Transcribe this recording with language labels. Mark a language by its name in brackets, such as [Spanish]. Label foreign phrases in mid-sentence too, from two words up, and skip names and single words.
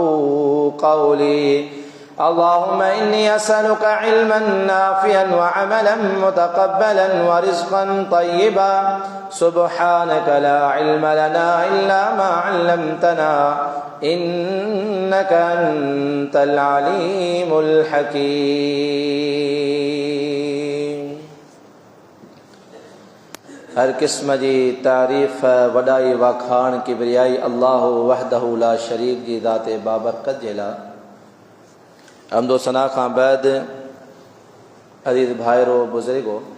[Arabic] قولي اللهم إني أسألك علما نافعا وعملا متقبلا ورزقا طيبا سبحانك لا علم لنا إلا ما علمتنا إنك أنت العليم [Sindhi] الحكيم हर किस्म जी तारीफ़ वॾाई वाखाण किबरियाई [Arabic] الله وحده لا شريك [Sindhi] जी ज़ाते बाबरकत जे लाइ हमदो सना खां बैद अज़ीज़ भाइरो बुज़ुर्गो